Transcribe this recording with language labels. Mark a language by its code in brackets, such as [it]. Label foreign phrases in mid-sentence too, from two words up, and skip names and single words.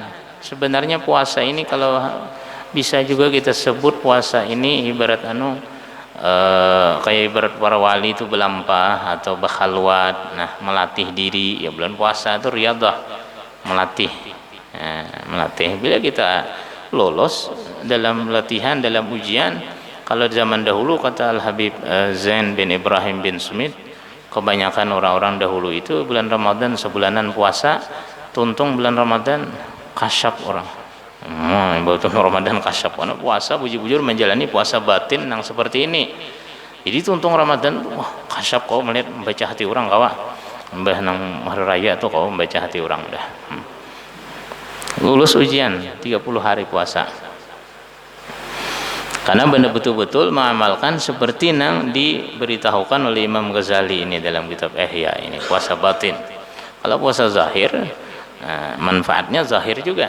[id] Sebenarnya puasa ini kalau bisa juga kita sebut puasa ini ibarat kayak ibarat para wali itu berlampah atau berkhalwat, melatih diri. Ya bulan puasa itu riyadah, melatih. Melatih. Bila kita lolos dalam latihan, dalam ujian. [bjn] Kalau zaman dahulu, kata Al-Habib Zain bin Ibrahim bin Sumit, kebanyakan orang-orang dahulu itu bulan Ramadan sebulanan puasa, tuntung bulan Ramadan kasyap orang. Bulan Ramadan kasyap, karena puasa bujur-bujur menjalani puasa batin yang seperti ini. Jadi tuntung Ramadan, kasyap kau melihat membaca hati orang kawa. Mbah nang hari raya tuh kau membaca hati orang dah. [id] Lulus ujian 30 hari puasa. Karena benar betul-betul mengamalkan seperti yang diberitahukan oleh Imam Ghazali ini dalam kitab Ihya ini, puasa batin. Kalau puasa zahir, manfaatnya zahir juga.